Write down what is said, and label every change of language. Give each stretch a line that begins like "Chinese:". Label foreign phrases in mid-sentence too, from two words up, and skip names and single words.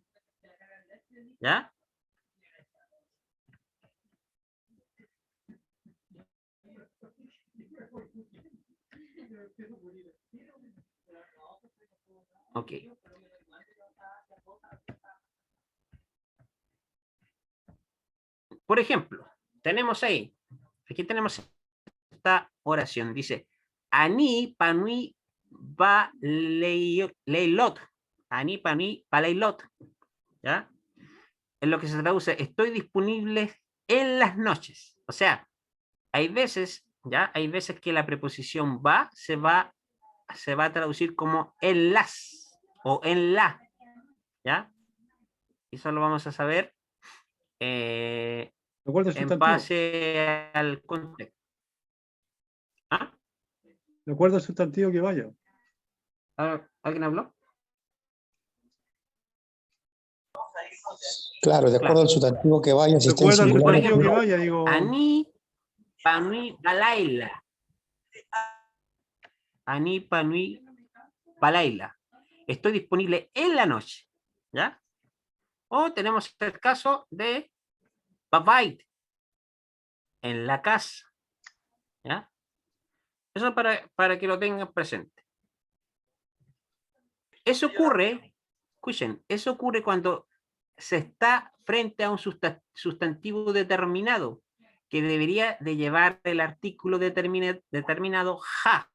Spanish: ¿Ya? Ok. Por ejemplo, tenemos ahí, aquí tenemos esta oración, dice,
Hebrew: אני פנוי בלילות, אני פנוי בלילות,
Spanish: ¿ya? En lo que se traduce, estoy disponible en las noches. O sea, hay veces, ¿ya? Hay veces que la preposición va se va a traducir como en las o en la, ¿ya? Eso lo vamos a saber Recuerda el en sustantivo. base al contexto. ¿Ah? Recuerda el sustantivo que vaya. ¿Alguien habló? Claro, de acuerdo al sustantivo que vaya, si está en Recuerda el singular. sustantivo que vaya, digo.
Hebrew: אני, פנוי, בלילה. אני, פנוי, בלילה.
Spanish: Estoy disponible en la noche. ¿Ya? O tenemos el caso de babait, en la casa. ¿Ya? Eso para que lo tengan presente. Eso ocurre, escuchen, eso ocurre cuando se está frente a un sustantivo determinado que debería de llevar el artículo determinado ja.